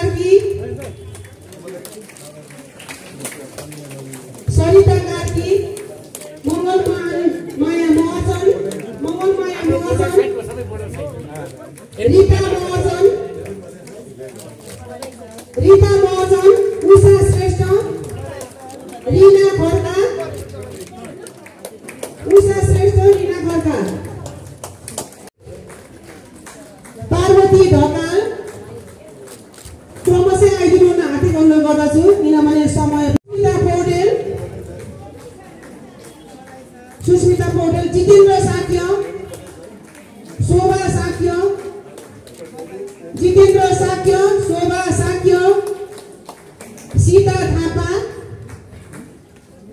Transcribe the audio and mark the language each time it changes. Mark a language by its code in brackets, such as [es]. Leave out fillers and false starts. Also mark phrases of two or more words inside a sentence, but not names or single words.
[ne] कार्की मंगलमाया महर्जन रीता महर्जन उषा श्रेष्ठ रीना खड्का पार्वती ढकाल क्रमशः आइदिनु हार्दिक अनुरोध गर्दछु। किनभने समय सुस्मिता पौडेल जितेन्द्र साक्य शोभा साक्य सीता थापा